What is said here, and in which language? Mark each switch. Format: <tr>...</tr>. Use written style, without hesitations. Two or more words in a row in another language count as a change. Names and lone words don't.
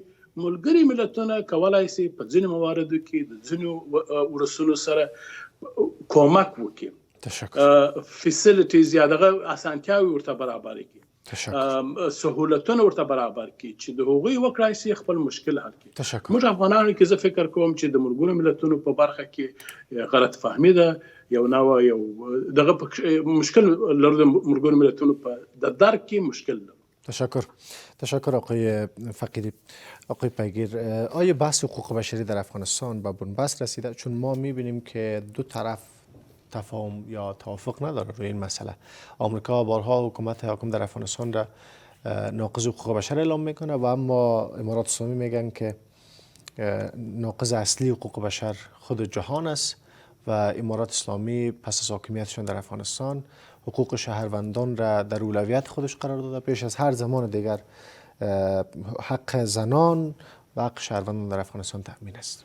<ps>ملګري ملتونه کولای شي په ځینو مواردو کې د ځینو ولسونو سره کومک وکړي، فیسیلیټیز یا دغه اسانتیاوې ورته برابر کړي، سهولتونه ورته برابر کړي چې د هغوی وکړای شي خپل مشکل حل کړي. موږ افغانانو کې زه فکر کوم چې د ملګرو ملتونو په برخه کې غلط فهمي ده، یو نوع یو دغه مشکل لرو، د ملګرو ملتونو په د درک کې مشکل ده.</ps> <fa>تشکر آقای فقیری. آقای پیگیر، آیا بحث حقوق بشری در افغانستان به بنبست رسیده؟ چون ما میبینیم که دو طرف تفاهم یا توافق نداره روی این مسئله. آمریکا بارها حکومت حاکم در افغانستان را ناقض حقوق بشر اعلام میکنه و اما امارات اسلامی میگن که ناقض اصلی حقوق بشر خود جهان است و امارات اسلامی پس از حاکمیتشان در افغانستان حقوق شهروندان را در اولویت خودش قرار داده، پیش از هر زمان دیگر حق زنان و حق شهروندان در افغانستان تأمین است.</fa>